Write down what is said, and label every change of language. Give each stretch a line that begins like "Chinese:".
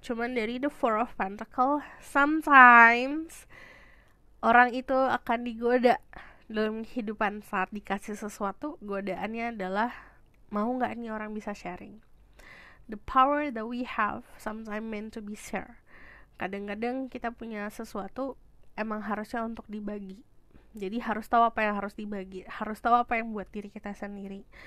Indonesian: Cuman dari the Four of Pentacles, sometimes orang itu akan digoda dalam kehidupan saat dikasih sesuatu. Godaannya adalah, mau gak nih orang bisa sharing.
English: The power that we have sometimes meant to be shared.
Indonesian: Kadang-kadang kita punya sesuatu emang harusnya untuk dibagi. Jadi harus tahu apa yang harus dibagi, harus tahu apa yang buat diri kita sendiri.